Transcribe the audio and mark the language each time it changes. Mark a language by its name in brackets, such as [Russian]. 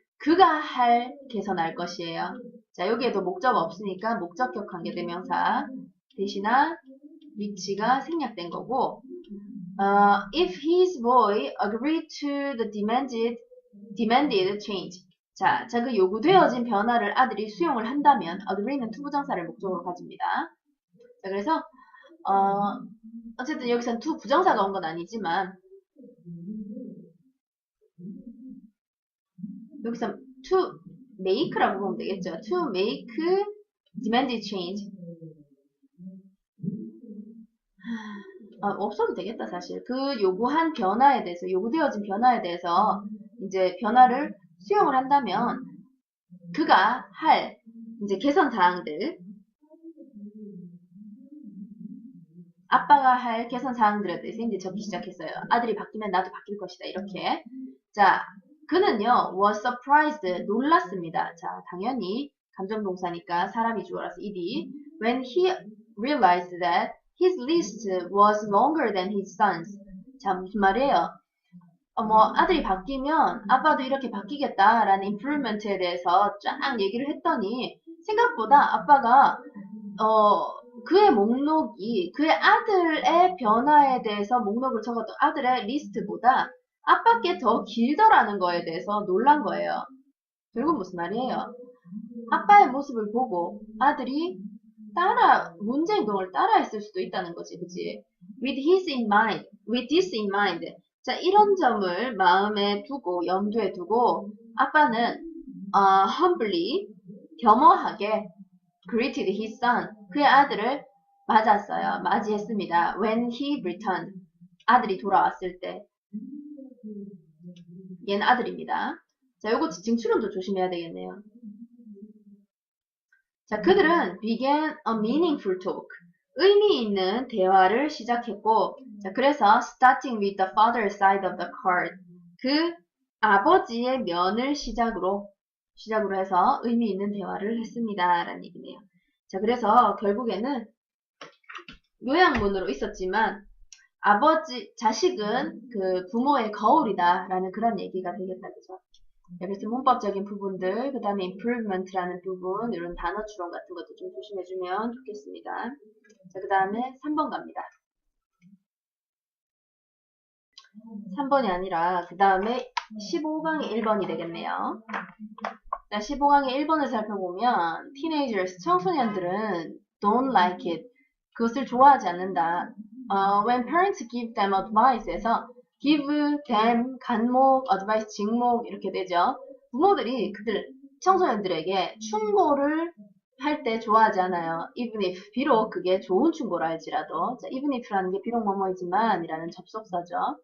[Korean] 그가 할 개선할 것이에요. 자, 여기에도 목적 없으니까 목적격 관계대명사 대신나 위치가 생략된 거고 [English] If his boy agreed to the demanded change. [Korean] 자, 그 요구되어진 변화를 아들이 수용을 한다면 agree는 투부정사를 목적으로 가집니다. 자, 그래서 어쨌든 여기서는 to 부정사가 온 건 아니지만 여기서 to make라고 보면 되겠죠. [English] To make demanded change. [Korean] 없어도 되겠다, 사실. 그 요구한 변화에 대해서, 요구되어진 변화에 대해서 이제 변화를 수용을 한다면 그가 할 이제 개선 사항들, 아빠가 할 개선 사항들에 대해서 이제 적기 시작했어요. 아들이 바뀌면 나도 바뀔 것이다, 이렇게. 자, 그는요, [English] was surprised, [Korean] 놀랐습니다. 자, 당연히 감정동사니까 사람이 주어라서 이디. [English] When he realized that his list was longer than his son's. [Korean] 자, 무슨 말이에요? 아들이 바뀌면 아빠도 이렇게 바뀌겠다라는 improvement에 대해서 쫙 얘기를 했더니 생각보다 아빠가 그의 목록이 그의 아들의 변화에 대해서 목록을 적었던 아들의 리스트보다 아빠께 더 길더라는 거에 대해서 놀란 거예요. 결국 무슨 말이에요? 아빠의 모습을 보고 아들이 문제 행동을 따라했을 수도 있다는 거지, 그치? [English] With this in mind. [Korean] 자, 이런 점을 마음에 두고, 염두에 두고, 아빠는, humbly, 겸허하게, [English] greeted his son. [Korean] 그의 아들을 맞이했습니다. [English] When he returned. [Korean] 아들이 돌아왔을 때. 얘는 아들입니다. 자, 요거 지칭추론도 조심해야 되겠네요. 자, 그들은 [English] began a meaningful talk. [Korean] 의미 있는 대화를 시작했고, 자, 그래서 [English] starting with the father's side of the card. [Korean] 그 아버지의 면을 시작으로 해서 의미 있는 대화를 했습니다. 라는 얘기네요. 자, 그래서 결국에는 요약문으로 있었지만, 자식은 그 부모의 거울이다. 라는 그런 얘기가 되겠다. 그죠? 그래서 문법적인 부분들, 그 다음에 improvement라는 부분, 이런 단어 추론 같은 것도 좀 조심해주면 좋겠습니다. 자, 그 다음에 3번 갑니다. 3번이 아니라, 그 다음에 15강의 1번이 되겠네요. 자, 15강의 1번을 살펴보면, teenagers, 청소년들은 [English] don't like it. [Korean] 그것을 좋아하지 않는다. [English] When parents give them advice에서 give them, [Korean] 간목, [English] advice, [Korean] 직목 이렇게 되죠. 부모들이 청소년들에게 충고를 할 때 좋아하지 않아요. even if, 비록 그게 좋은 충고라 할지라도. 자, even if라는 게 비록 뭐뭐이지만 이라는 접속사죠.